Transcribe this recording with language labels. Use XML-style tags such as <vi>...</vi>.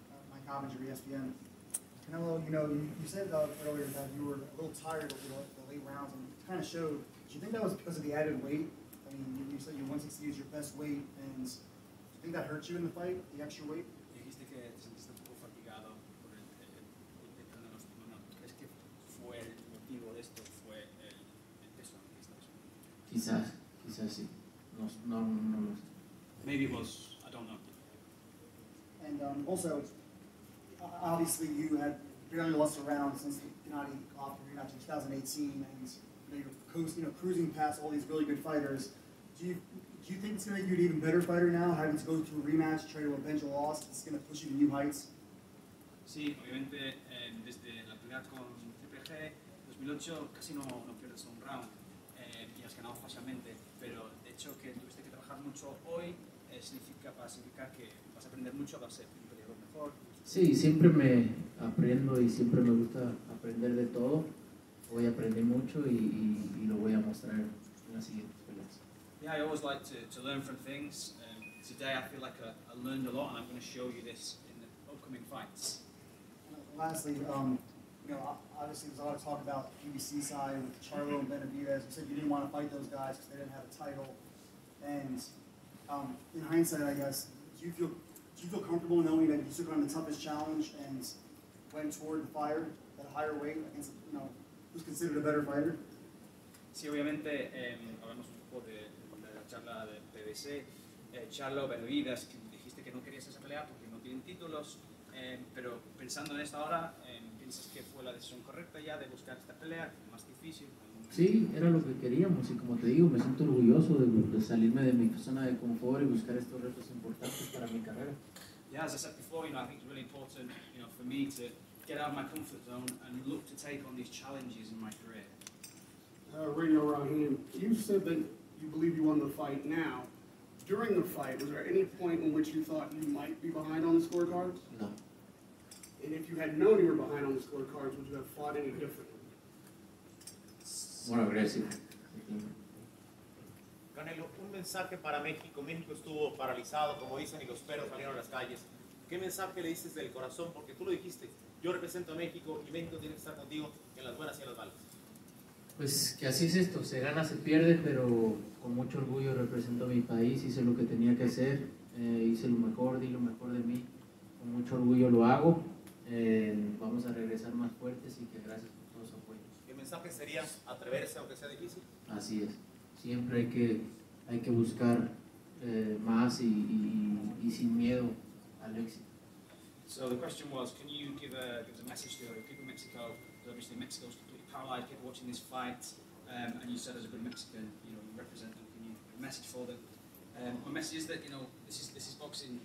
<en>Mike Coppinger, ESPN. Canelo, you said earlier that you were a little tired of the late rounds, and it kind of showed. Do you think that was because of the added weight? I mean, you said your 160 is your best weight, and do you think that hurt you in the fight, the extra weight?</en> <es>Dijiste que te sentiste un poco fatigado por el peso en los manos. ¿Crees que fue el motivo de esto? ¿Fue el peso que estabas? Quizás sí. No lo sé.</es> <en>Maybe it was, I don't know. And also, obviously, you had barely lost a round since the Gennady Golovkin rematch in 2018, and you're cruising past all these really good fighters. Do you think it's going to make you an even better fighter now, having to go through a rematch, try to avenge a loss? It's going to push you to new heights?</en> <es>Sí, obviamente desde la pelea con Triple G 2008 casi no pierdes un round y has ganado fácilmente, pero de hecho que tuviste que trabajar mucho hoy significa que vas a aprender mucho, vas a ser un peleador mejor. Sí, siempre me aprendo y siempre me gusta aprender de todo. Hoy aprendí mucho y lo voy a mostrar en las siguientes peleas.</es> <en>Yeah, I always like to learn from things. Today I feel like I learned a lot, and I'm going to show you this in the upcoming fights. Lastly, obviously there's a lot of talk about the PBC side with Charlo and Benavidez. You said you didn't want to fight those guys because they didn't have a title. And in hindsight, I guess, do you feel comfortable knowing that you took on the toughest challenge and went toward the fire at a higher weight against, who's considered a better fighter?</en> <es>Sí, obviamente, hablamos un poco de la charla de PBC. Charlo, Benavidez, que dijiste que no querías esa pelea porque no tienen títulos, pero pensando en esta hora, ¿piensas que fue la decisión correcta ya de buscar esta pelea, más difícil? Sí, era lo que queríamos y como te digo, me siento orgulloso de salirme de mi zona de confort y buscar estos retos importantes para mi carrera.</es> <en>Yeah, as I said before, I think it's really important, for me to get out of my comfort zone and look to take on these challenges in my career. Radio Rahim, you said that you believe you won the fight now. During the fight, was there any point in which you thought you might be behind on the scorecards? No. And if you had known you were behind on the scorecards, would you have fought any differently? More aggressive.</en> <es>Canelo, un mensaje para México. México estuvo paralizado, como dicen, y los perros salieron a las calles. ¿Qué mensaje le dices del corazón? Porque tú lo dijiste, yo represento a México y México tiene que estar contigo en las buenas y en las malas. Pues que así es esto, se gana, se pierde, pero con mucho orgullo represento a mi país, hice lo que tenía que hacer, hice lo mejor, di lo mejor de mí, con mucho orgullo lo hago, vamos a regresar más fuertes y que gracias por todo su apoyo. ¿Qué mensaje sería atreverse aunque sea difícil? Así es, siempre hay que buscar más y sin miedo al éxito.</es> <en>So the question was, can you give us a message to people in Mexico? Because obviously Mexico's completely paralysed, people watching this fight, and you said as a good Mexican, you represent them. Can you give a message for them? My message is that, this is boxing.</en>